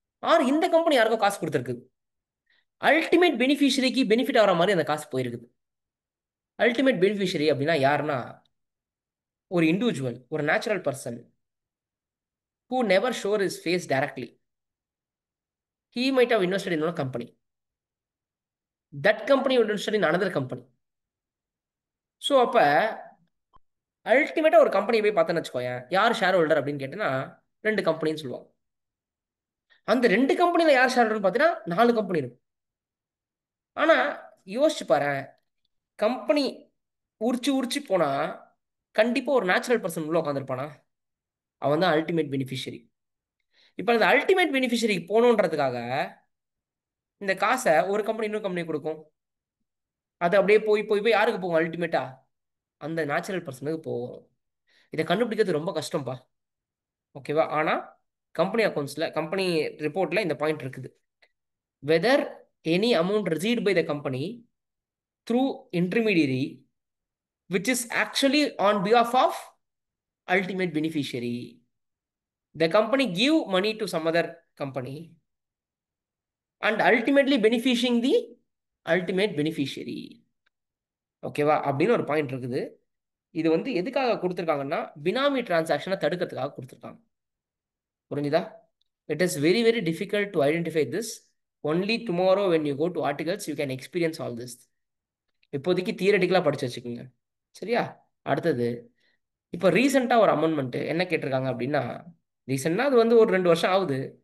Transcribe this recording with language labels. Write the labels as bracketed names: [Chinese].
[Tamil] R இந்த company யாருக்கும் காசு கொடுத்துருக்கு. அல்டிமேட் பெனிஃபிஷரிக்கு பெனிஃபிட் ஆகிற மாதிரி அந்த காசு போயிருக்குது. அல்டிமேட் பெனிஃபிஷரி அப்படின்னா யாருன்னா ஒரு இண்டிவிஜுவல், ஒரு natural person [English] who never show his face directly. He might have invested in a company. That company would invested in another company. [Tamil] So அப்போ அல்டிமேட்டாக ஒரு கம்பெனியை போய் பார்த்தேன்னு வச்சுக்கோயேன், யார் ஷேர் ஹோல்டர் அப்படின்னு கேட்டேன்னா 2 கம்பெனின்னு சொல்லுவாங்க. அந்த 2 கம்பெனியில் யார் ஷேர் ஹோல்டர்னு பார்த்தீங்கன்னா 4 கம்பெனி இருக்கும். ஆனால் யோசிச்சு பாரு, கம்பெனி உரிச்சு உரிச்சு போனால் கண்டிப்பாக ஒரு நேச்சுரல் பர்சன் உள்ள உட்காந்துருப்பானா? அவன் தான் அல்டிமேட் பெனிஃபிஷரி. இப்போ அந்த அல்டிமேட் பெனிஃபிஷரிக்கு போகணுன்றதுக்காக இந்த காசை ஒரு கம்பெனி இன்னொரு கம்பெனி கொடுக்கும். அது அப்படியே போய் போய் போய் யாருக்கு போகும்? அல்டிமேட்டா அந்த நேச்சுரல் பர்சனுக்கு போகும். இதை கண்டுபிடிக்கிறது ரொம்ப கஷ்டம்ப்பா. ஓகேவா? ஆனால் கம்பெனி அக்கௌண்ட்ஸில், கம்பெனி ரிப்போர்ட்டில் இந்த பாயிண்ட் இருக்குது. [English] Whether any amount received by the company through intermediary which is actually on behalf of ultimate beneficiary. The company give money to some other company and ultimately benefiting the ultimate beneficiary. [Tamil] ஓகேவா? அப்படின்னு ஒரு point இருக்குது. இது வந்து எதுக்காக கொடுத்துருக்காங்கன்னா பினாமி டிரான்சாக்ஷனை தடுக்கிறதுக்காக கொடுத்துருக்காங்க. புரிஞ்சுதா? [English] It is very very difficult to identify this. Only tomorrow when you go to articles you can experience all this. [Tamil] இப்போதைக்கு தியரட்டிக்கலாக படிச்சு வச்சுக்கோங்க. சரியா? அடுத்தது, இப்போ ரீசெண்டாக ஒரு அமெண்ட்மெண்ட்டு என்ன கேட்டிருக்காங்க அப்படின்னா, ரீசெண்டாக அது வந்து ஒரு 2 வருஷம் ஆகுது.